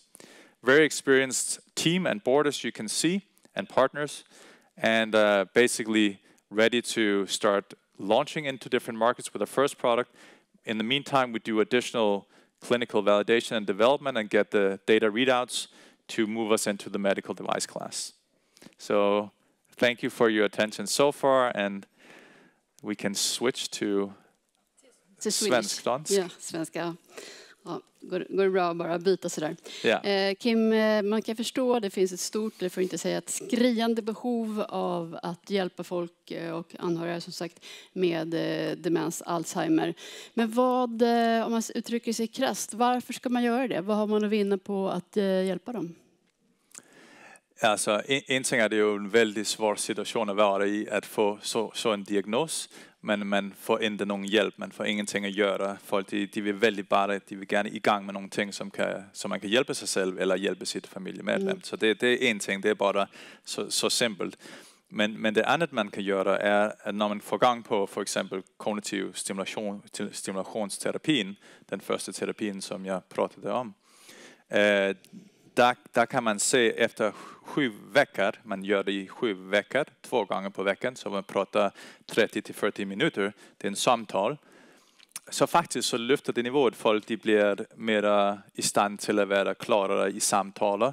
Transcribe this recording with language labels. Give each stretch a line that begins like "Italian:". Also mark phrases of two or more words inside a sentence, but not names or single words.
English: Very experienced team and board, as you can see, and partners, and basically ready to start launching into different markets with the first product. In the meantime, we do additional clinical validation and development and get the data readouts to move us into the medical device class. So thank you for your attention so far, and we can switch to
Swedish: svensk dans. Ja, svenska. Ja, går det bra att bara byta sådär? Ja. Kim, man kan förstå det finns ett stort, för att inte säga ett skriande behov av att hjälpa folk och anhöriga, som sagt, med demens, Alzheimer. Men vad, om man uttrycker sig krasst, varför ska man göra det? Vad har man att vinna på att hjälpa dem?
Danish: Altså, en ting er det jo en veldig svår situation at være i, at få så en diagnos, men man får ikke nogen hjælp, man får ingenting at gøre. Folk, de vil veldig bare, de vil gerne i gang med nogle ting, som man kan hjælpe sig selv, eller hjælpe sit familiemedlem. Så det er en ting, det er bare så simpelt. Men det andet, man kan gøre, er, at når man får gang på for eksempel kognitiv stimulationsterapien, den første terapien, som jeg pratede om,
Swedish: där kan man se efter 7 veckor, man gör det i 7 veckor, 2 gånger på veckan, så man pratar 30-40 minuter, det är en samtal. Så faktiskt så lyfter det nivået, folk de blir mer i stand till att vara klarare i samtalet.